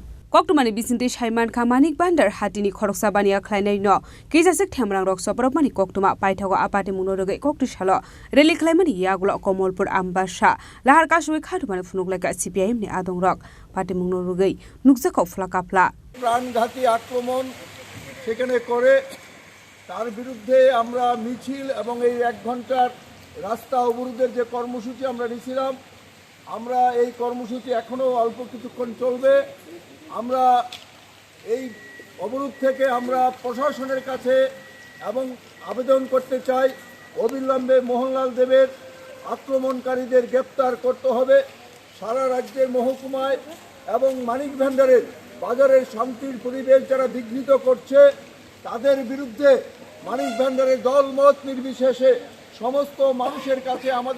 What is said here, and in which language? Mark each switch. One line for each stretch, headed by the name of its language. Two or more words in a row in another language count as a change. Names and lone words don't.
Kok Borok: Koktumani bisinte Shaiman Kamanik Bandar Hatini Khoroksa bani aklainai no Kijasik Thamrang rok sopromani koktuma paithago apati mungnaroge kokti shalo reli khlaimani yagulo Komolpur Ambasha lahar ka sulai khadumani phunok laika CPM ni adongrok party mungnaroge nuksa ko flakapla
Bangla: প্রাণঘাতী আক্রমণ সেখানে করে তার বিরুদ্ধে আমরা মিছিল এবং এই 1 ঘন্টার রাস্তা অবরোধের যে কর্মসূচি আমরা নিয়েছিলাম আমরা এই কর্মসূচি এখনো অল্প কিছুক্ষণ চলবে আমরা এই অবরোধ থেকে আমরা প্রশাসনের কাছে এবং আবেদন করতে চাই অবিলম্বে মোহনলাল দেবের আক্রমণকারীদের গ্রেফতার করতে হবে সারা রাজ্যের মহকুমায় এবং মানিক ভান্ডারের বাজারের শান্তির পরিবেশ যারা বিঘ্নিত করছে তাদের বিরুদ্ধে মানিক ভান্ডারের দলমত নির্বিশেষে সমস্ত মানুষের কাছে আমাদের